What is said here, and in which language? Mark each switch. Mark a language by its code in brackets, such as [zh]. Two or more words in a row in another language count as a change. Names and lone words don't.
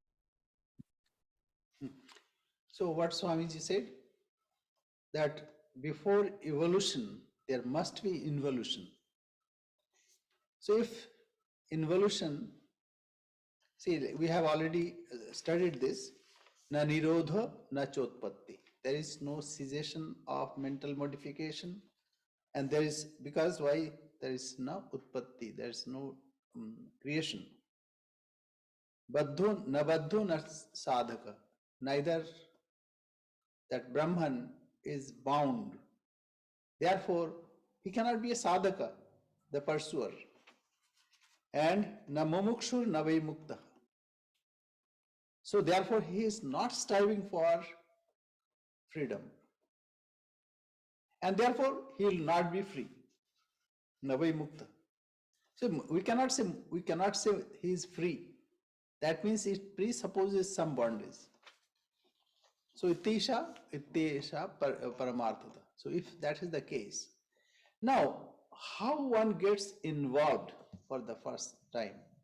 [en] So what Swamiji said, that before evolution, there must be involution. So if involution, see, we have already studied this, [sa] न निरोध, न चोत्पत्ति. [en] There is no cessation of mental modification, and there is, because why? There is no utpatti, there is no creation. [sa] बद्धो न साधक, [en] neither that Brahman is bound. Therefore, he cannot be a sadhaka, the pursuer. [sa] And न मुमुक्षुर् न मुक्त. [en] So therefore, he is not striving for freedom. And therefore, he will not be free. [sa] न वै मुक्त. [en] So we cannot say he is free. That means it presupposes some bondage. So [sa] इत्येषा परमार्थता. [en] So if that is the case, now how one gets involved for the first time?